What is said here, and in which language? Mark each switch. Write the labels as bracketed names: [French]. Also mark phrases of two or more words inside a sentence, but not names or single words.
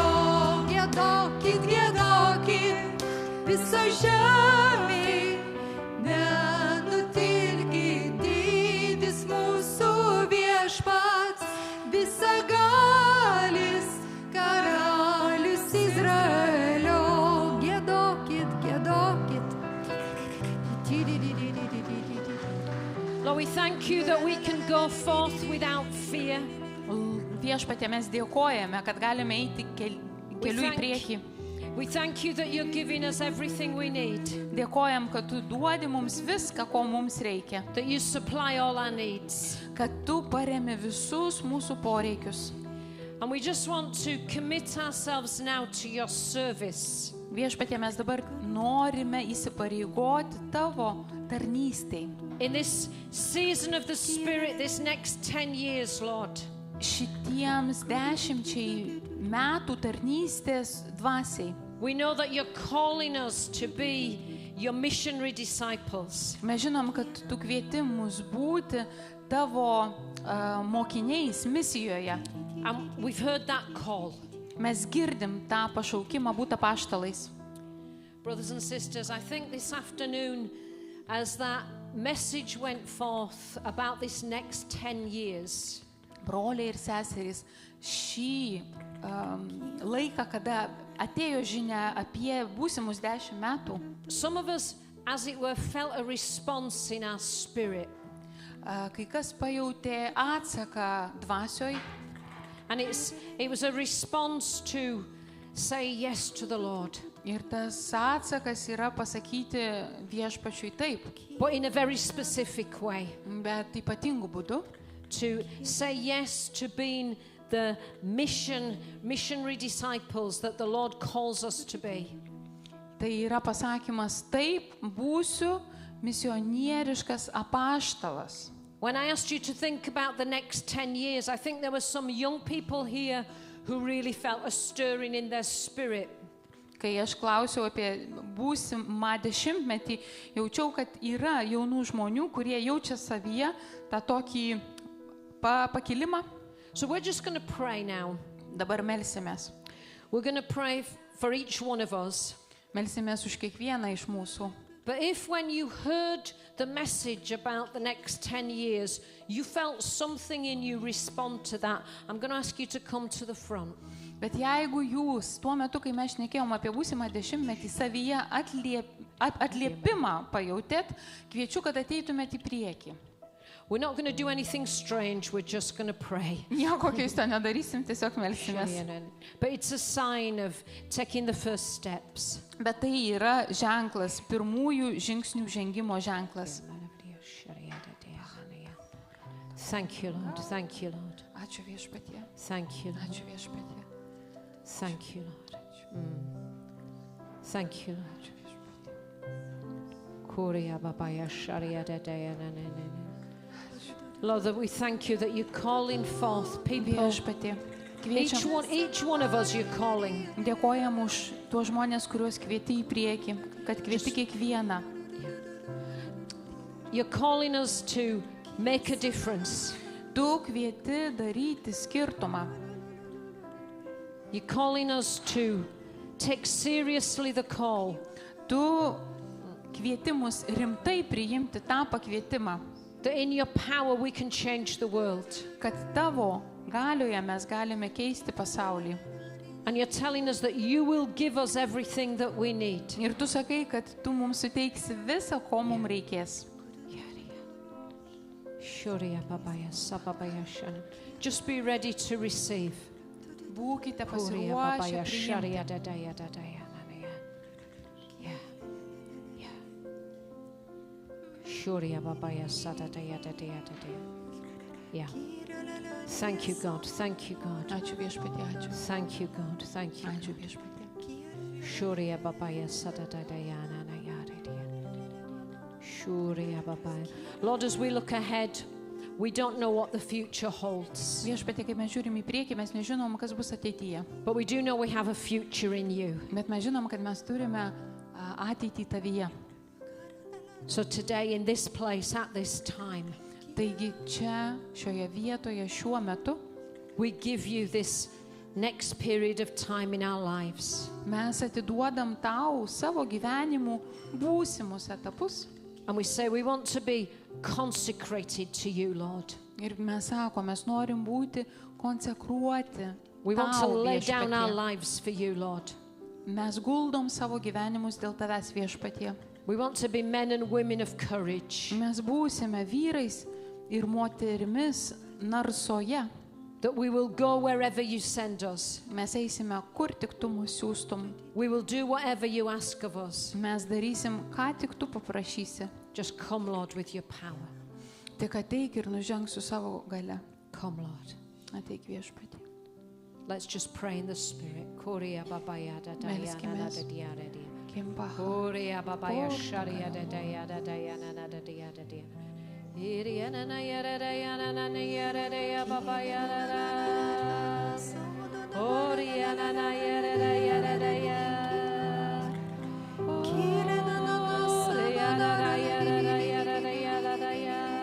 [Lithuanian] Giedokit, giedokit, visai žemei, nenutilkit, didis mūsų viešpats, visagalis karalius Izraelio. Giedokit, giedokit. [English] Lord, we thank you that we can go forth without fear. [Lithuanian] Viešpatie, mes dėkojame, kad galime eiti keliu į priekį. [English] We thank you that you're giving us everything we need, [Lithuanian] Dėkojam, kad tu duodi mums viską, ko mums reikia. [English] that you supply all our needs. [Lithuanian] Kad tu paremi visus mūsų poreikius. [English] And we just want to commit ourselves now to your service. [Lithuanian] Viešpatie, mes dabar norime įsipareigoti tavo tarnystei. [English] In this season of the Spirit, this next 10 years, Lord, [Lithuanian] Šitiems 10 metų tarnystės dvasiai. [English] we know that you're calling us to be your missionary disciples. [Lithuanian] Mes žinom, kad tu kvieti mus būti tavo mokiniais misijoje. [English] And we've heard that call. [Lithuanian] Mes girdim tą pašaukimą būti apaštalais. [English] Brothers and sisters, I think this afternoon, as that message went forth about this next 10 years, [Lithuanian] Broliai ir seserys, šį laiką, kada atėjo žinia apie būsimus 10 metų, [English] some of us, as it were, felt a response in our spirit. [Lithuanian] kai kas pajautė atsaką dvasioj, [English] And it was a response to say yes to the Lord, [Lithuanian] ir tas atsakas yra pasakyti viešpačiui taip, [English] but in a very specific way. [Lithuanian] bet ypatingų būdų. [English] To say yes to being the missionary disciples that the Lord calls us to be. [Lithuanian] Tai yra pasakymas taip, būsiu misionieriškas apaštalas. [English] When I asked you to think about the next 10 years, I think there were some young people here who really felt a stirring in their spirit. [Lithuanian] Kai aš klausiau apie būsimą 10-metį, jaučiau, kad yra jaunų žmonių, kurie jaučia savyje tą tokį pakilimą. [English] So we're just going to pray now. [Lithuanian] Dabar melsimės. [English] We're going to pray for each one of us. [Lithuanian] Melsimės už kiekvieną iš mūsų. [English] But if when you heard the message about the next 10 years, you felt something in you respond to that, I'm going to ask you to come to the front. [Lithuanian] Bet jeigu jūs tuo metu, kai mes šnekėjom apie būsimą 10-metį, savyje atliepimą pajautėt, kviečiu, kad ateitumėt į priekį. [English] We're not going to do anything strange, we're just going to pray. [Lithuanian] Nieko keisto nedarysim, tiesiog melsimės. [English] But it's a sign of taking the first steps. [Lithuanian] Bet tai yra ženklas, pirmųjų žingsnių žengimo ženklas. [English] Thank you, Lord. Thank you, Lord. [Lithuanian] Ačiū viešpatie. [English] Thank you, Lord. [Lithuanian] Ačiū viešpatie. [English] Thank you, Lord. Thank you, Lord. Lord, that we thank you that you're calling forth people. [Lithuanian] Viešpatie. [English] Each one of us you're calling. [Lithuanian] Dėkojam už tuos žmonės, kuriuos kvieti į priekį, kad kvieti kiekvieną. [English] You're calling us to make a difference. [Lithuanian] Tu kvieti daryti skirtumą. [English] You're calling us to take seriously the call [Lithuanian] Tu kvieti mus rimtai priimti tą pakvietimą, [English] that in your power we can change the world. [Lithuanian] kad tavo galioje mes galime keisti pasaulį. [English] And you're telling us that you will give us everything that we need. [Lithuanian] Ir tu sakai, kad tu mums suteiksi visą, ko mums reikės. [English] Just be ready to receive. [Lithuanian] Būkite pasiruošę priimti. [English] Yeah. Thank you, God. Thank you, God. [Lithuanian] Ačiū viešpatie, ačiū. [English] Thank you, God. Thank you. [Lithuanian] Ačiū viešpatie. Shuriya babaya sadadayana nayaridia. Shuriya babaya. [English] Lord, as we look ahead, we don't know what the future holds. [Lithuanian] Viešpatie, kai mes žiūrim į priekį, mes nežinom, kas bus ateityje. [English] But we do know we have a future in you. [Lithuanian] Bet mes žinom, kad mes turime ateitį tavyje. [English] So today, in this place, at this time, [Lithuanian] Taigi čia, šioje vietoje, šiuo metu, [English] we give you this next period of time in our lives. [Lithuanian] mes atiduodam tau savo gyvenimų būsimus etapus. [English] And we say we want to be consecrated to you, Lord. [Lithuanian] Ir mes sakom, mes norim būti konsekruoti [English] We want to [Lithuanian] tau, [English] lay down our [Lithuanian] viešpatie. [English] lives for you, Lord. [Lithuanian] Mes guldom savo gyvenimus dėl tavęs, viešpatie. [English] We want to be men and women of courage, [Lithuanian] Mes būsime vyrais ir moterimis narsoje. [English] that we will go wherever you send us. [Lithuanian] Mes eisime, kur tik tu mus siūstum. [English] We will do whatever you ask of us. [Lithuanian] Mes darysim, ką tik tu paprašysi. [English] Just come, Lord, with your power. [Lithuanian] Tik ateik ir nuženk su savo gale. [English] Come, Lord. [Lithuanian] Ateik viešpatie. [English] Let's just pray in the Spirit. Korea babaya da da ya na na da dia da dia. Kimbaha. Korea babaya sharia da da ya da da ya na na da dia da dia. Iria na na ya da da ya na na na ya da da ya babaya da da. Korea na na ya da da ya da da ya. Korea na da da ya da da ya da da ya da da ya.